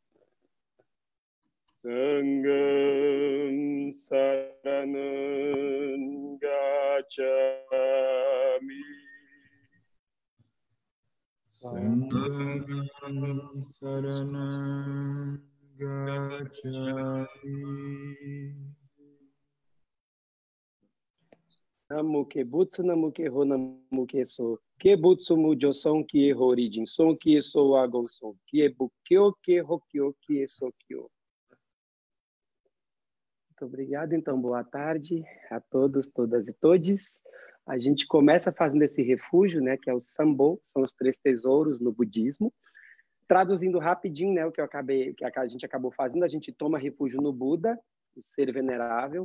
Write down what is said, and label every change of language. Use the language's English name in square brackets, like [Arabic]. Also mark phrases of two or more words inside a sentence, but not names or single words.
[Pali] Sangham saranam gacchami. Sangham saranam gacchami. [Japanese] 南無帰仏、南無帰法、南無帰僧. 帰仏無上尊、帰法離塵尊、帰僧和合尊. 帰仏竟、帰法竟、帰僧竟. [Portuguese] Muito obrigado, então, boa tarde a todos, todas e todes. A gente começa fazendo esse refúgio, né, que é o Sambo, são os 3 tesouros no budismo. Traduzindo rapidinho, né, o que a gente acabou fazendo, a gente toma refúgio no Buda, o ser venerável.